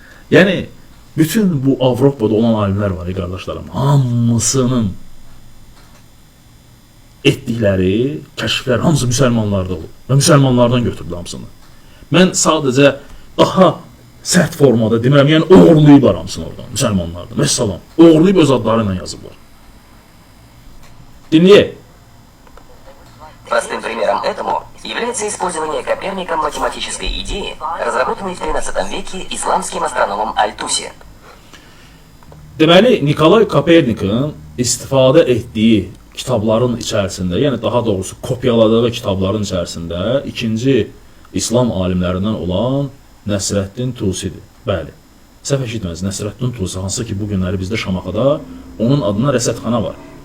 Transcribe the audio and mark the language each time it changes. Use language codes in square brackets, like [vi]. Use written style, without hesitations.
[az] Yəni, bütün bu Avropada olan alimlər var, qardaşlarım, hamısının etdikləri, kəşflər hamısı müsəlmanlarda olub və müsəlmanlardan götürdü hamısını. Mən sadəcə daha sərt formada demirəm, yəni oğurlayıblar hamısını oradan, müsəlmanlardan. Məsələn, oğurlayıb öz adları ilə yazıblar. Dinləyək. [ru] Простым примером этому является использование Коперником математической идеи, разработанной в XIII веке исламским астрономом Аль-Туси. [az] Deməli, Nikolay Kopernikin istifadə etdiyi kitabların içərisində, yəni daha doğrusu kopyaladığı kitabların içərisində ikinci İslam alimlərindən olan Nəsrəddin Tusidir. Bəli, səhv eşitməz, Nəsrəddin Tusi, hansı ki, bu günləri bizdə Şamaxıda onun adına rəsədxana var.